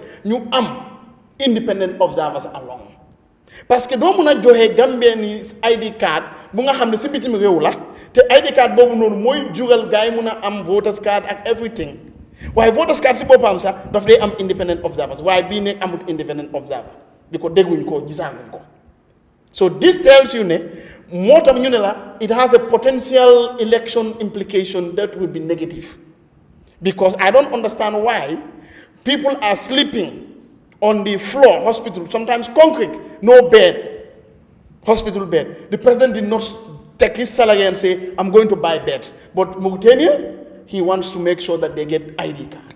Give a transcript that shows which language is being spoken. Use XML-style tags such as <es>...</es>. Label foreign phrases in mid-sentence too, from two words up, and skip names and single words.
<wo>Ñu am</wo> <en>independent observers along.</en> <fr>Parce que</fr> <wo>doo mun a joxe</wo> <en>Gambian ID card</en> <wo>bu nga xam ne si bitim réew la te</wo> <en>ID card</en> <wo>boobu noonu mooy jural gars yi mun a am</wo> <en>voters card</en> <wo>ak everything. Waaye</wo> <en>voters card</en> <wo>si boppam sax daf day am</wo> <en>independent observers</en> <wo>waaye bii nekk amut</wo> <en>independent observer</en> <wo>bi ko dégguñ ko gisaaguñ ko.</wo> <en>So this tells you</en> <wo>ne moo tam ñu ne la</wo> <en>it has a potential election implication that will be negative because I don't understand why people are sleeping on the floor hospital sometimes concrete no bed hospital bed. The president did not take his salary and say I'm going to buy beds, but Mauritania he wants to make sure that they get ID card.</en>